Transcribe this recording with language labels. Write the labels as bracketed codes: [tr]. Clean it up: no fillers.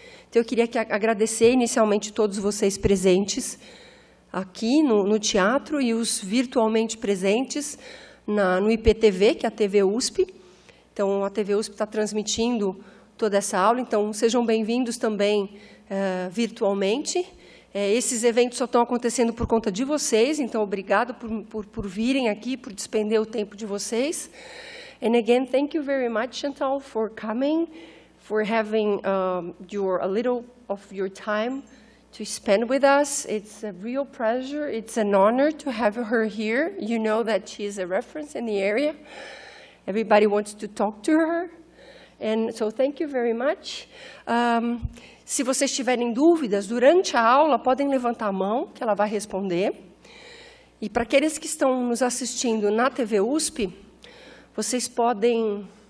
[pt] Então, eu queria agradecer inicialmente todos vocês presentes aqui no teatro e os virtualmente presentes no IPTV, que é a TV USP. Então, a TV USP está transmitindo toda essa aula, então sejam bem-vindos também virtualmente. Esses eventos só estão acontecendo por conta de vocês, então obrigado por virem aqui, por despender o tempo de vocês. [en] And again, thank you very much, Chantal, for coming, for having a little of your time to spend with us. It's a real pleasure. It's an honor to have her here. You know that she is a reference in the area. Everybody wants to talk to her. And so, thank you very much. [pt] Se vocês tiverem dúvidas durante a aula, podem levantar a mão, que ela vai responder. E para aqueles que estão nos assistindo na TV USP, vocês podem...